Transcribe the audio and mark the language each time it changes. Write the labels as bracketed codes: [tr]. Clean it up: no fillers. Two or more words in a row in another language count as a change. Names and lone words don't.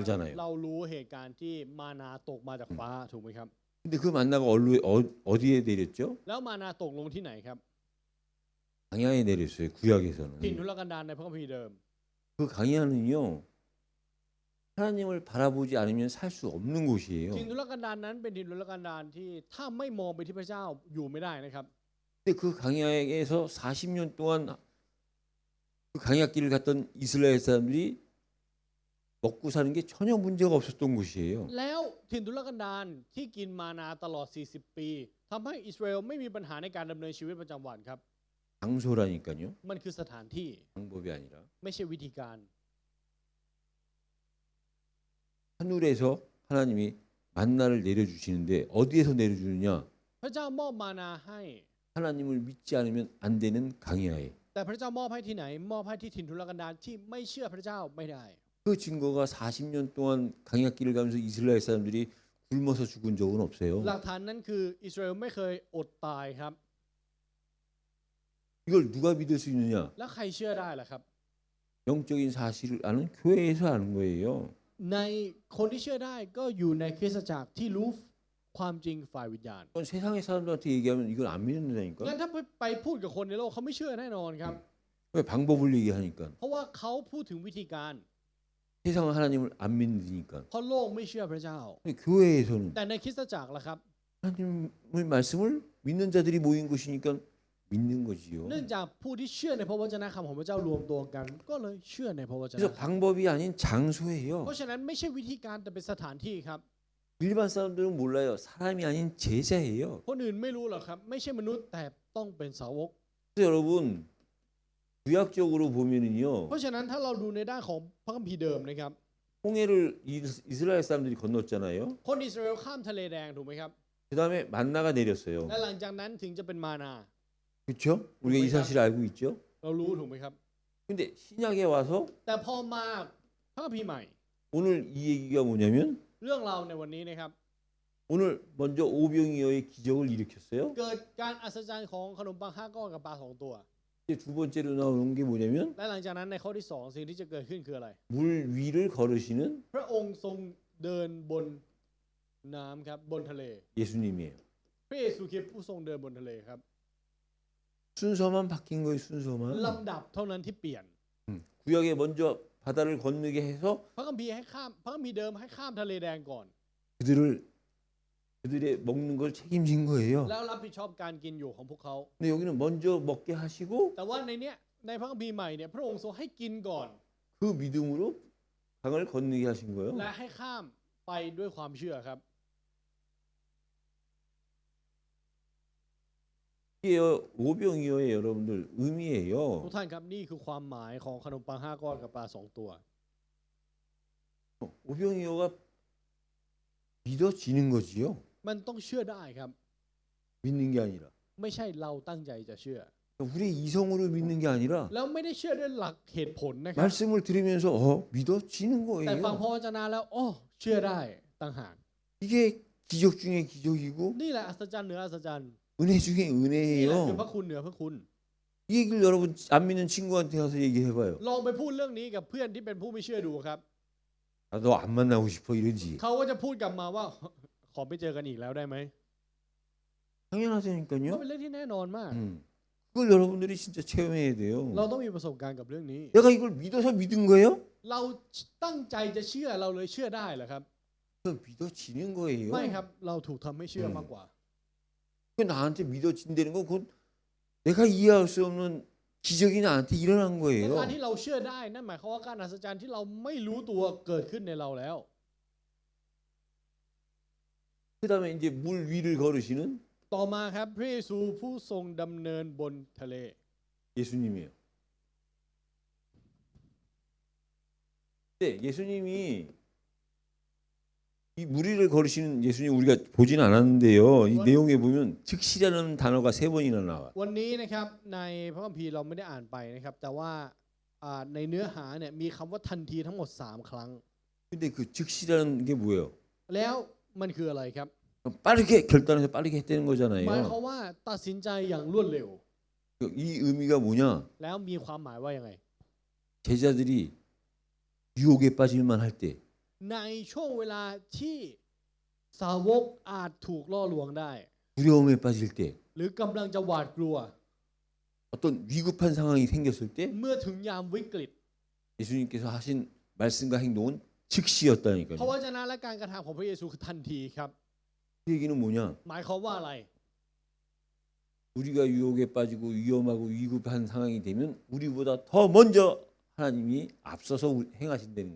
[ko] 알잖아요. [th] เรารู้เหตุการณ์ที่มานาตกมาจากฟ้าถูกไหมครับ [ko] 근데 그 만나가 어디에 내렸죠? [th] แล้วมานาตกลงที่ไหนครับ [ko] 강야에 내렸어요. [th] ถิ่น [ko] 구약에서는. [th] ทุรกันดารในพระคัมภีร์เดิม [ko] 그 강야는요. 하나님을 바라보지 않으면 살 수 없는 곳이에요. [th] ถิ่นทุรกันดารนั้นเป็นถิ่นทุรกันดารที่ถ้าไม่มองไปที่พระเจ้าอยู่ไม่ได้นะครับ [ko] 근데 그 강야에서 40년 동안 그 강야길을 갔던 이스라엘 사람들이 먹고 사는 게 전혀 문제가 없었던 곳이에요. [th] แล้วถิ่นทุรกันดารที่กินมานาตลอด40 ปีทำให้อิสราเอลไม่มีปัญหาในการดำเนินชีวิตประจำวันครับ [ko] 장소라니까요. [th] มันคือสถานที่ [ko] 방법이 아니라. [th] ไม่ใช่วิธีการ [ko] 하늘에서 하나님이 만나를 내려주시는데 어디에서 내려주느냐? [th] พระเจ้ามอบมานาให้ [ko] 하나님을 믿지 않으면 안 되는 강야에. [th] แต่พระเจ้ามอบให้ที่ไหน มอบให้ที่ถิ่นทุรกันดารที่ไม่เชื่อพระเจ้าไม่ได้ [ko] 그 증거가 40년 동안 강야길을 가면서 이스라엘 사람들이 굶어서 죽은 적은 없어요. [th] หลักฐานนั้นคืออิสราเอลไม่เคยอดตายครับ [ko] 이걸 누가 믿을 수 있느냐? [th] แล้วใครเชื่อได้ล่ะครับ [ko] 영적인 사실을 아는 교회에서 아는 거예요. [th] ในคนที่เชื่อได้ก็อยู่ในคริสตจักรที่รู้ความจริงฝ่ายวิญญาณ [ko] 그건 세상의 사람들한테 얘기하면 이걸 안 [th] งั้น [ko] 믿는다니까. [th] ถ้าไปพูดกับคนในโลกเขาไม่เชื่อแน่นอนครับ [ko] 왜 방법을 얘기하니까. [th] เพราะว่าเขาพูดถึงวิธีการ [ko] 세상은 하나님을 안 믿으니까. [th] เพราะโลกไม่เชื่อพระเจ้า [ko] 근데 교회에서는 [th] แต่ในคริสตจักรล่ะครับ [ko] 하나님의 말씀을 믿는 자들이 모인 것이니까 믿는 거지요. [th] เนื่องจากผู้ที่เชื่อในพระวจนะคำของพระเจ้ารวมตัวกัน ก็เลยเชื่อในพระวจนะ [ko] 그래서 방법이 아닌 장소예요. [th] เพราะฉะนั้นไม่ใช่วิธีการแต่เป็นสถานที่ครับ [ko] 일반 사람들은 몰라요. 사람이 아닌 제자예요. [th] คนอื่นไม่รู้หรอกครับ ไม่ใช่มนุษย์แต่ต้องเป็นสาวก [ko] 그래서 여러분 구약적으로 보면은요. [th] เพราะฉะนั้นถ้าเราดูในด้านของพระคัมภีร์เดิมนะครับ [ko] 홍해를 이스라엘 사람들이 건넜잖아요. [th] คนอิสราเอลข้ามทะเลแดงถูกไหมครับ [ko] 그다음에 만나가 내렸어요. [th] และหลังจากนั้นถึงจะเป็นมานา [ko] 그렇죠? 우리가 이 사실을 알고 있죠. [th] เรารู้ถูกไหมครับ [ko] 근데 신약에 와서 [th] แต่พอมาพระคัมภีร์ใหม่ [ko] 오늘 이 얘기가 뭐냐면 [th] เรื่องเราวในวันนี้นะครับ [ko] 오늘 먼저 오병이어의 기적을 일으켰어요. [th] เกิดการอัศจรรย์ของขนมปัง5 ก้อนกับปลา2 ตัว [ko] 이제 두 번째로 나오는 게 뭐냐면 [th] และหลังจากนั้นในข้อที่2สิ่งที่จะเกิดขึ้นคืออะไร [ko] 물 위를 걸으시는 [th] พระองค์ทรงเดินบนน้ำครับบนทะเล [ko] 예수님이에요. [th] พระเยซูคริสต์ผู้ทรงเดินบนทะเลครับ [ko] 순서만 바뀐 거예요. 순서만. [th] ลำดับเท่านั้นที่เปลี่ยน [ko] 구약에 먼저 바다를 건너게 해서 [th] พระคัมภีร์ให้ข้ามพระคัมภีร์เดิมให้ข้ามทะเลแดงก่อน [ko] 그들의 먹는 걸 책임진 거예요. [th] แล้วรับผิดชอบการกินอยู่ของพวกเขา [ko] 근데 여기는 먼저 먹게 하시고 [th] แต่ว่าในเนี้ยในพระคัมภีร์ใหม่เนี่ยพระองค์ทรงให้กินก่อน [ko] 그 믿음으로 강을 건너게 하신 거예요. [th] และให้ข้ามไปด้วยความเชื่อครับ [ko] 이게 오병이어의 여러분들 [th] ทุก [ko] 의미예요. [th] ท่านครับนี่คือความหมายของขนมปัง5 ก้อนกับปลา2 ตัว [ko] 오병이어가 믿어지는 거지요. [th] มันต้องเชื่อได้ครับ [ko] 믿는 게 아니라. [th] ไม่ใช่เราตั้งใจจะเชื่อ [ko] 우리 이성으로 믿는 게 아니라 [th] แล้วไม่ได้เชื่อด้วยหลักเหตุผลนะครับ [ko] 말씀을 들으면서 믿어지는 [th] แต่ฟัง [ko] 거예요. [th] พระวจนะแล้วอ๋อเชื่อได้ต่างหาก [ko] 이게 기적 중에 기적이고 [th] นี่แหละอัศจรรย์เหนืออัศจรรย์ [ko] 은혜 중에 [th] นี่แหละคือ [ko] 은혜예요. [th] พระคุณเหนือพระคุณ [ko] 이 얘기를 여러분 안 믿는 친구한테 가서 얘기해봐요. [th] ลองไปพูดเรื่องนี้กับเพื่อนที่เป็นผู้ไม่เชื่อดูครับ [ko] 아, 너 안 만나고 싶어 이러지. [th] เขาก็จะพูดกลับมาว่าขอไปเจอกันอีกแล้วได้ไหมก็ [ko] 당연하다니까요. [th] เป็นเรื่องที่แน่นอนมาก [ko] 그걸 여러분들이 진짜 체험해야 돼요. [th] เราต้องมีประสบการณ์กับเรื่องนี้ [ko] 내가 이걸 믿어서 믿은 거예요? [th] เราตั้งใจจะเชื่อเราเลยเชื่อได้เหรอครับ [ko] 그 믿어지는 거예요. [th] ไม่ครับเราถูกทำให้เชื่อมากกว่า [ko] 그 나한테 믿어진다는 건 그건 내가 이해할 수 없는 기적이 나한테 일어난 [th] แต่ [ko] 거예요. [th] การที่เราเชื่อได้นั่นหมายความว่าการอัศจรรย์ที่เราไม่รู้ตัวเกิดขึ้นในเราแล้ว [ko] 그다음에 이제 물 위를 걸으시는 [th] ต่อมาครับพระเยซูผู้ทรงดำเนินบนทะเล [ko] 예수님이에요. 네, 예수님이 이 물 위를 걸으시는 예수님 우리가 보진 않았는데요. 이 내용에 보면 즉시라는 단어가 3번이나 나와. [th] วันนี้นะครับในพระคัมภีร์เราไม่ได้อ่านไปนะครับแต่ว่าในเนื้อหาเนี่ยมีคำว่าทันทีทั้งหมด3ครั้ง [ko] 근데 그 즉시라는 게 뭐예요? [th] แล้วมันคืออะไรครับ [ko] 빠르게 결단해서 빠르게 했다는 [th] หมายความ [ko] 거잖아요. [th] ว่าตัดสินใจอย่างรวดเร็ว [ko] 이 의미가 뭐냐? [th] แล้วมีความหมายว่ายังไง [ko] 제자들이 유혹에 빠질만 할 때, [th] ในช่วงเวลาที่สาวกอาจถูกล่อลวงได้ [ko] 두려움에 빠질 때, [th] หรือกำลังจะหวาดกลัว [ko] 어떤 위급한 상황이 생겼을 때 [th] เมื่อถึงยามวิกฤต [ko] 예수님께서 하신 말씀과 행동은 [th] พระ [ko] 즉시였다니까요. [th] วจนะและการกระทำของพระเยซูคือทันทีครับ [ko] 그 얘기는 뭐냐? [th] หมายความว่าอะไร [ko] 우리가 유혹에 빠지고 위험하고 위급한 상황이 되면 우리보다 더 먼저 하나님이 앞서서 행하신다는 거예요.